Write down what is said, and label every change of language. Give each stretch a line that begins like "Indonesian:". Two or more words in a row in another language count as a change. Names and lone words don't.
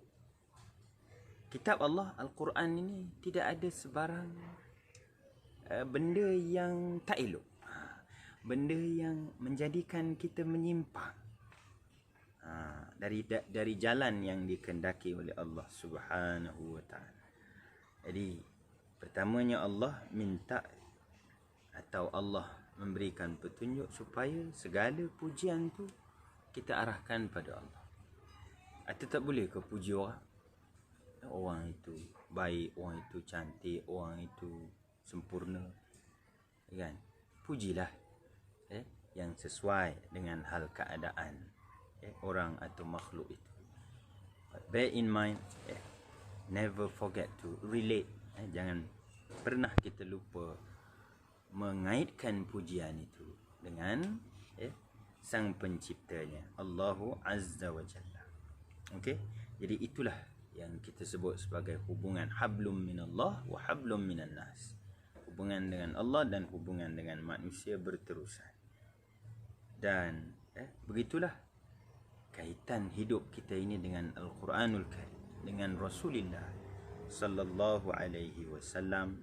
Malay: Kitab Allah Al-Quran ini tidak ada sebarang benda yang tak elok, benda yang menjadikan kita menyimpang dari jalan yang dikehendaki oleh Allah
Arabic: سبحانه وتعالى.
Malay: Jadi pertamanya Allah minta, atau Allah memberikan petunjuk supaya segala pujian tu kita arahkan pada Allah. Atau tak boleh ke puji orang itu baik, orang itu cantik, orang itu sempurna, kan? Pujilah yang sesuai dengan hal keadaan orang atau makhluk itu.
English: But bear in mind, never forget to relate.
Malay: Jangan pernah kita lupa mengaitkan pujian itu dengan sang penciptanya,
Arabic: الله عز وجل.
Malay: Okey, jadi itulah yang kita sebut sebagai hubungan
Arabic: حبل من الله وحبل من الناس.
Malay: Hubungan dengan Allah dan hubungan dengan manusia berterusan. Dan begitulah kaitan hidup kita ini dengan Al-Quranul Karim, dengan Rasulullah
Arabic: صلى الله عليه وسلم.